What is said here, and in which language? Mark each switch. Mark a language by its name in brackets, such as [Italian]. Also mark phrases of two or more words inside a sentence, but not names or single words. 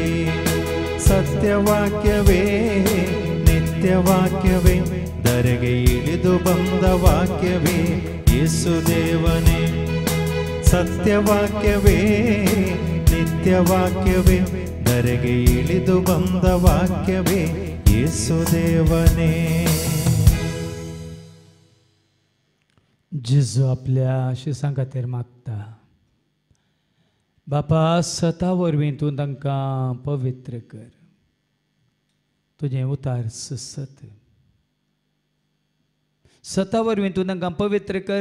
[Kannada] ಸತ್ಯವಾಕ್ಯವೇ ನಿತ್ಯವಾಕ್ಯವೇ ಧರೆಗೆ ಇಳಿದು ಬಂದ ವಾಕ್ಯವೇ ಯೇಸು ದೇವನೇ. ಸತ್ಯವಾಕ್ಯವೇ ನಿತ್ಯವಾಕ್ಯವೇ ಧರೆಗೆ ಇಳಿದು ಬಂದ ವಾಕ್ಯವೇ ಯೇಸು ದೇವನೇ. [Konkani] जेजू आपल्या शिसां खातीर मागता. बापा सता वरवीं तूं तांकां पवित्र कर. तुजें उतार सत. सता वरवीं तूं तांकां पवित्र कर.